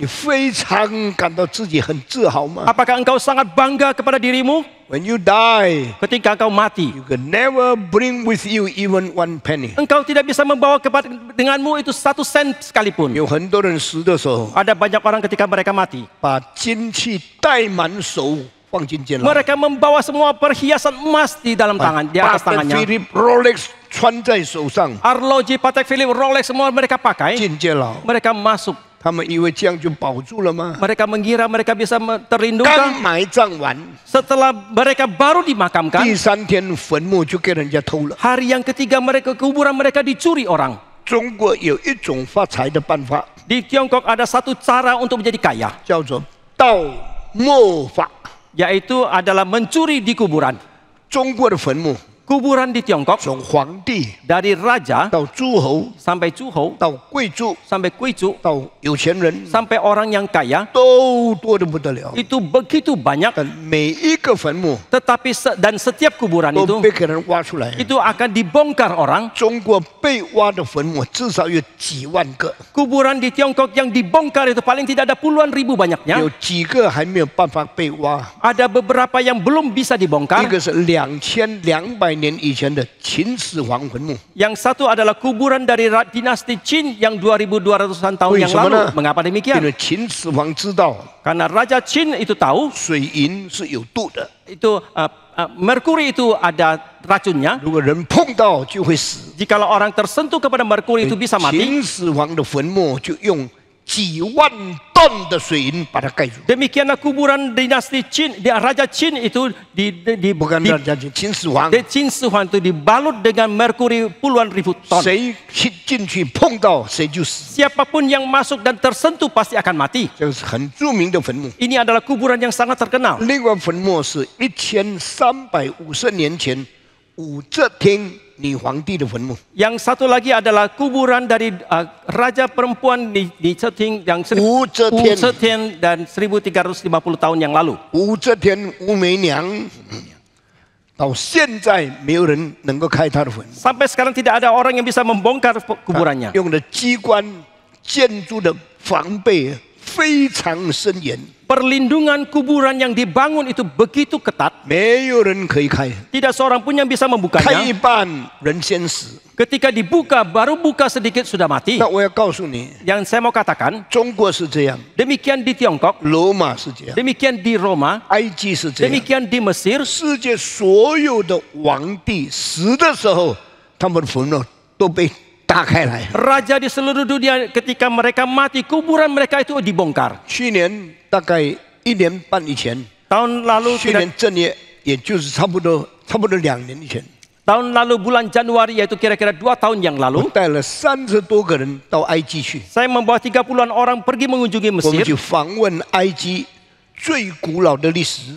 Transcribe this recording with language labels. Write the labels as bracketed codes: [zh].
[zh] 你非常感到自己很自豪吗 [id] Apakah engkau sangat bangga kepada dirimu? [en] ？When you die, [id] Ketika engkau mati, [en] you can never bring with you even one penny. [id] engkau tidak bisa membawa kepada denganmu itu 1 sen sekalipun. [zh] 有很多人死的时候， [id] Ada banyak orang ketika mereka mati, [zh] 把金器戴满手放进监牢， [id] mereka membawa semua perhiasan emas di dalam tangan, di [zh] 把 [id] atas tangannya. [zh] Philip Rolex 穿在手上 [id] Arloji, Patek Philippe, Rolex semua mereka pakai. [zh] 进监牢。 [id] Mereka masuk. [zh] 他们以为这样就保住了吗？ [id] Mereka mengira mereka bisa [zh] 刚 [id] terlindungkan. [zh] 埋葬完， [id] Setelah mereka baru dimakamkan, [zh] 第3天坟墓就给人家偷了。 [id] hari yang ketiga mereka kuburan mereka dicuri orang. [zh] 中国有一种发财的办法， [id] Di Tiongkok ada satu cara untuk menjadi kaya, [zh] 叫做盗墓法。 [id] yaitu adalah mencuri di kuburan. [zh] 中国的坟墓， [id] Kuburan di Tiongkok [zh] 从皇帝 [id] dari raja [zh] 到诸侯， [id] sampai cuho [zh] 到贵族， [id] sampai kuicu [zh] 到有钱人， [id] sampai orang yang kaya [zh] 都多得不得了。 [id] itu begitu banyak. [zh] 但每一个坟墓 [id] Tetapi dan setiap kuburan [zh] 都 [id] itu [zh] 被给人挖出来。 [id] itu akan dibongkar orang. [zh] 中国被挖的坟墓至少有几万个， [id] Kuburan di Tiongkok yang dibongkar itu paling tidak ada puluhan ribu banyaknya. [zh] 有几个还没有办法被挖。 [id] Ada beberapa yang belum bisa [zh] 一 [id] dibongkar. [zh] 个是2200年以前的秦始皇坟墓， [id] Yang satu adalah kuburan dari dinasti Qin yang 2200-an tahun yang [zh] 为什么呢？ [id] lalu. Mengapa [zh] 因 [id] demikian? [zh] 为秦始皇知道 [id] Karena Raja Qin itu tahu [zh] 水银是有毒的， [id] itu merkuri itu ada racunnya. [zh] 如果人碰到就会死。 [id] Jikalau orang tersentuh kepada merkuri itu bisa mati. [zh] 秦始皇的坟墓就用几万吨的水银把它盖住， [id] Demikianlah kuburan dinasti Qin, Raja Qin itu bukan Raja Qin，秦始皇， Qin Shi Huang itu dibalut dengan merkuri puluhan ribu ton. [zh] 谁进去碰到谁就死， [id] Siapapun yang masuk dan tersentuh pasti akan mati. [zh] 这是很著名的坟墓。 [id] Ini adalah kuburan yang sangat terkenal. [zh] 另外坟墓是1350年前武则天女皇帝的坟墓。 [id] Yang satu lagi adalah kuburan dari raja perempuan di Ceting yang [zh] 武则天 [id] dan 1350 tahun yang lalu. [zh] 武则天武媚娘，到现在没有人能够开她的坟， [id] Sampai sekarang tidak ada orang yang bisa membongkar kuburannya. [zh] 用的机关建筑的防备非常森严， [id] Perlindungan kuburan yang dibangun itu begitu ketat. [zh] 没有人可以开， [id] Tidak seorang pun yang bisa [zh] 开 [id] membukanya. [zh] 一半人先死。 [id] Ketika dibuka, baru buka sedikit sudah mati. [zh] 那我要告诉你， [id] Yang saya mau katakan, [zh] 中国是这样， [id] demikian di Tiongkok, [zh] 罗马是这样， [id] demikian di Roma, [zh] 埃及是这样。 [id] demikian di Mesir. [zh] 世界所有的皇帝死的时候，他们的坟墓都被打开来。 [id] Raja di seluruh dunia ketika mereka mati, kuburan mereka itu dibongkar. [zh] 去年大概1年半以前， [id] Tahun lalu [zh] 去年正月，也就是差不多2年以前， [id] tahun lalu bulan Januari yaitu kira-kira 2 tahun yang [zh] 我 [id] lalu, [zh] 带了30多个人到埃及去， [id] saya membawa 30-an orang pergi mengunjungi [zh] 我们 [id] Mesir [zh] 去访问埃及最古老的历史，